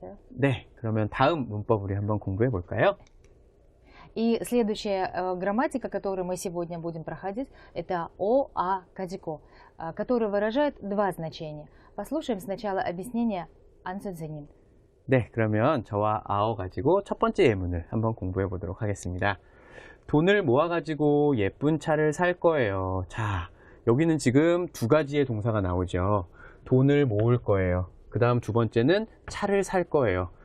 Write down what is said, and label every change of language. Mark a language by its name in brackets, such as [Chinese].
[Korean] 네, 그러면 다음 문법 우리 한번 공부해 볼까요? [Russian] И следующая грамматика, которую мы сегодня будем проходить, это о-а 가지고, который выражает два значения. послушаем сначала объяснение 안 선생님. [Korean] 네, 그러면 저와 아어 가지고 첫 번째 예문을 한번 공부해 보도록 하겠습니다. 돈을 모아 가지고 예쁜 차를 살 거예요. 자, 여기는 지금 두 가지의 동사가 나오죠. 돈을 모을 거예요. 그 다음 두 번째는 차를 살 거예요.